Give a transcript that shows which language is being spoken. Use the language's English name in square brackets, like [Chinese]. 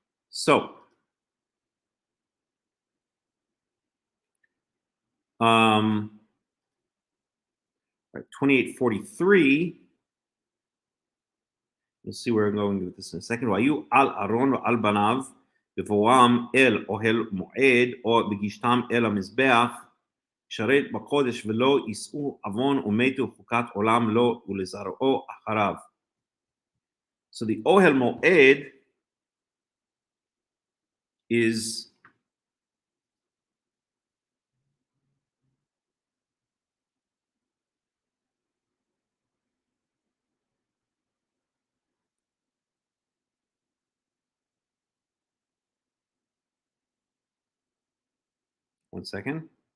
[English] So, right, 28:43. You'll see where I'm going with this in a second. [Hebrew] והיו על אהרון ועל בניו בבואם אל אוהל מועד או בגישתם אל המזבח שרת בקודש ולא יישאו עוון ומתו חוקת עולם לו ולזרעו אחריו. [English] So the Ohel Moed is one second.